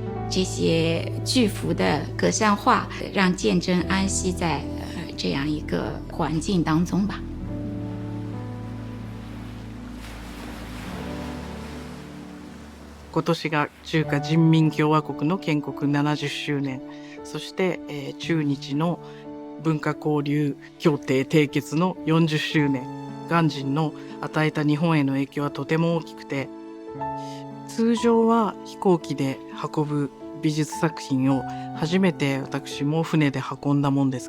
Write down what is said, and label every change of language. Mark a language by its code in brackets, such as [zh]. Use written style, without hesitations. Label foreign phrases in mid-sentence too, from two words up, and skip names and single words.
[zh] 这些巨幅的格扇画，让鉴真安息在这样一个环境当中吧。 [ja] 今年が中華人民共和国の建国70周年、そして、中日の文化交流協定締結の40周年。鑑真の与えた日本への影響はとても大きくて、通常は飛行機で運ぶ美術作品を初めて私も船で運んだもんです。